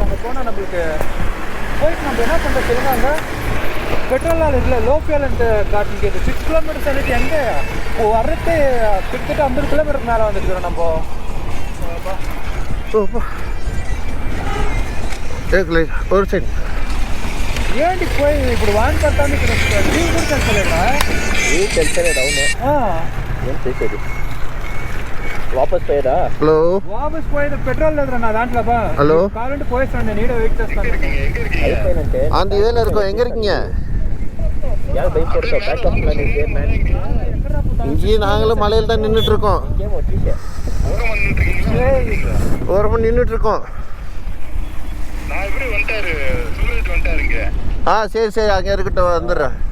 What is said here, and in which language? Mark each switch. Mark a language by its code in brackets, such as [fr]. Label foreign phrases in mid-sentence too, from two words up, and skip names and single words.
[ta] அங்கே போனால் நம்மளுக்கு போயிட்டு நம்ம என்ன பண்ணுறது தெரியுமா? அங்கே பெட்ரோல் இல்லை, [en] low fuel [ta] காட்டுங்க. 6 கிலோமீட்டர்ஸ் అనేది எங்கே வர்றது? கிட்டத்தட்ட 50 கிலோமீட்டருக்கு மேலே வந்துருக்குறோம் நம்ம. ஒரு சைடு [te] ఏంటి పోయి ఇప్పుడు వాన్ పడతాను. ఇక్కడ వ్యూ కూడా తెలుసలేదా? వ్యూ తెలుసలేదు. అవును. ఏం చేసేది? వాపస్ పోయేదా? హలో, వాపస్ పోయేది పెట్రోల్ లేదురా నా దాంట్లో. హలో, కావాలంటే పోయేస్తాను, నేను ఈడ వెయిట్ చేస్తాను. అయిపోయినంటే [ta] அந்த இதில் இருக்கோம். எங்கே இருக்கீங்க? யார் பைக் போடுறோம்? [en] backup plan [ta] இருக்கு மேன். இங்கேயும் நாங்களும் மலையில் தான் நின்றுட்டுருக்கோம். ஓரமாக நின்றுட்டுருக்கோம். சரி சரி, அங்கே இருக்கட்டும், வந்துடுறேன்.